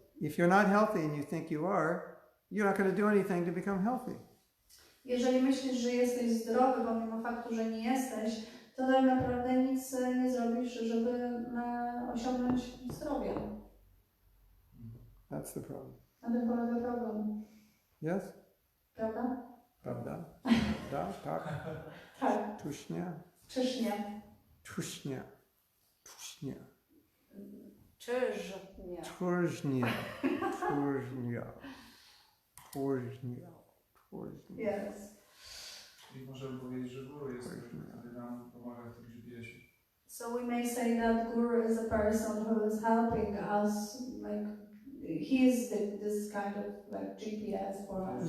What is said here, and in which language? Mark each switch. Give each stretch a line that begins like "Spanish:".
English: If you're not healthy and you think you are, you're not going to do anything to become healthy.
Polish: Jeżeli myślisz, że jesteś zdrowy, pomimo faktu, że nie jesteś, to tak naprawdę nic nie zrobisz, żeby osiągnąć zdrowie.
English: That's the problem.
Polish: Na tym polega problem.
English: Yes?
Polish: Prawda? Prawda? Da? Tak? Tak. Tuśnie? Czyż nie? Tuśnie. Tuśnie. Czyż nie? Tuśnie. Tuśnie. Tuśnie.
English: Yes.
Polish: I możemy powiedzieć, że guru jest tym, który nam pomaga w tym GPS-ie.
English: So we may say that guru is a person who is helping us, like he is this kind of like GPS for us.